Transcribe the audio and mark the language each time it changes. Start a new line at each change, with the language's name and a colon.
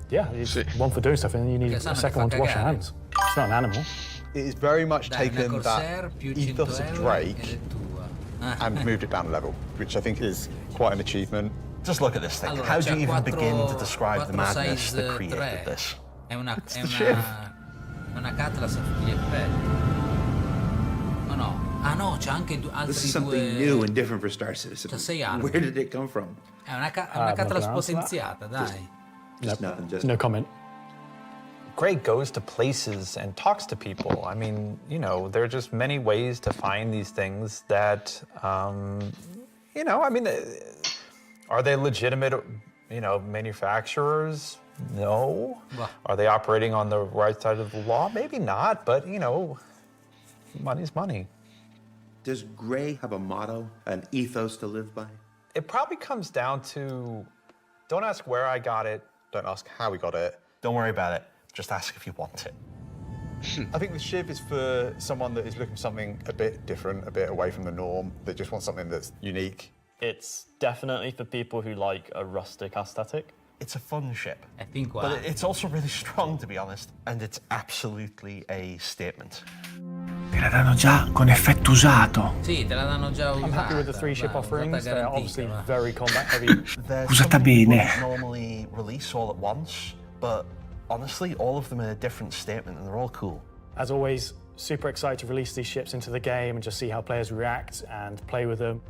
English: Yeah, it's one for doing stuff and then you need a second one to wash your hands. It's not an animal. It has very much taken that ethos of Drake and moved it down a level, which I think is quite an achievement. Just look at this thing. How do you even begin to describe the madness that created this?
Italian: È una Cutlass a tutti gli effetti. Oh no. Ah no, c'è anche altri
English: This is something new and different for Star Citizen.
Italian: C'ha 6 armi.
English: Where did it come from?
Italian: È una Cutlass potenziata, dai.
English: Just nothing, just no comment. Gray goes to places and talks to people. I mean, there are just many ways to find these things that, I mean, are they legitimate, manufacturers? No. Well. Are they operating on the right side of the law? Maybe not, but, money's money. Does Gray have a motto, an ethos to live by? It probably comes down to, don't ask where I got it, don't ask how we got it. Don't worry about it. Just ask if you want it. I think the Shiv is for someone that is looking for something a bit different, a bit away from the norm, that just wants something that's unique. It's definitely for people who like a rustic aesthetic. It's a fun ship.
Italian: È fin qua.
English: But it's also really strong, to be honest. And it's absolutely a statement.
Italian: Te la danno già con effetto usato. Sì, te la danno già usata.
English: I'm happy with the 3 ship offerings. They're obviously very combat heavy.
Italian: Usata bene.
English: Normally release all at once, but honestly, all of them are a different statement and they're all cool. As always, super excited to release these ships into the game and just see how players react and play with them.